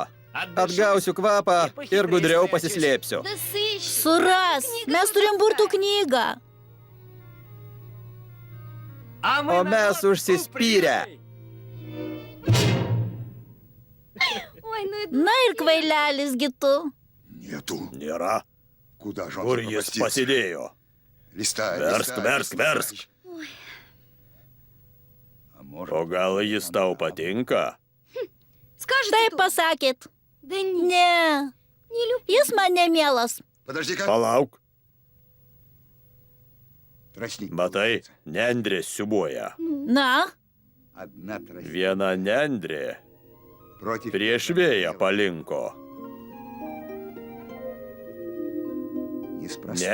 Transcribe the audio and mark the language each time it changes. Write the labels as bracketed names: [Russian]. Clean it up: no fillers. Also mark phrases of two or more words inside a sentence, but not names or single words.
[Lithuanian] Atgausiu kvapą ir gudriau pasislėpsiu. Suras. Mes turim burtų knygą. O mes užsispyrę. Na ir kvailelis gitu. [Russian] Нету. [Lithuanian] Nėra. [Russian] Куда же он [Lithuanian] Kur jis [Russian] запропастился? [Lithuanian] pasidėjo? [Russian] Листай, [Lithuanian] Versk, [Russian] листай, [Lithuanian] versk, [Russian] листай. [Lithuanian] versk. [Russian] А может, [Lithuanian] O gal jis tau patinka? Taip pasakėt. Ne. Jis man nemielas. [Russian] Подожди-ка. [Lithuanian] Palauk, [Russian] Тростник [Lithuanian] matai, [Russian] получается. [Lithuanian] nendrė siubuoja. Na, [Russian] Одна тростник [Lithuanian] Viena nendrė [Russian] против... [Lithuanian] prieš vėją palinko. [Russian] Неспроста.